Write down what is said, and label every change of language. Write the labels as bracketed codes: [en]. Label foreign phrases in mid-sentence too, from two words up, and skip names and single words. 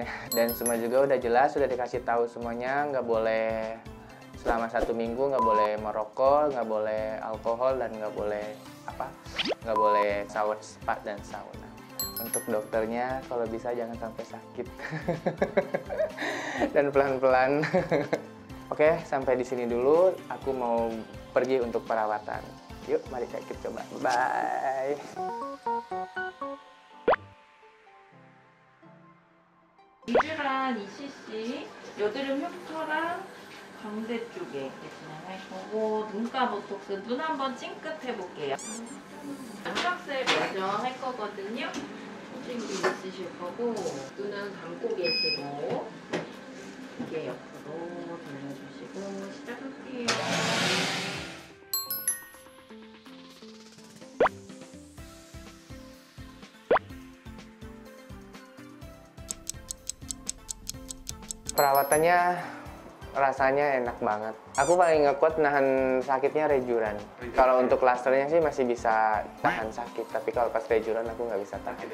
[id] Dan semua juga udah jelas, sudah dikasih tahu semuanya, nggak boleh selama 1 minggu nggak boleh merokok, nggak boleh alkohol dan nggak boleh [en] shower spa [id] dan sauna. Untuk dokternya kalau bisa jangan sampai sakit dan pelan-pelan. Oke, sampai di sini dulu. Aku mau pergi untuk perawatan. Yuk, mari kita coba. Bye. [ko] 리쥬란 2cc, 여드름 흉터랑 광대 쪽에 이렇게 진행할 거고 눈가 보톡스 눈 한번 찡긋 해볼게요. 프락셀 먼저 할 거거든요. 호칭기 있으실 거고 눈은 감고 계시고 이게 옆으로 돌려주시고 시작할게요. [id] Perawatannya rasanya enak banget. Aku paling ngekuat nahan sakitnya rejuran. Kalau untuk lasernya sih masih bisa tahan sakit, tapi kalau pas rejuran aku nggak bisa tahan.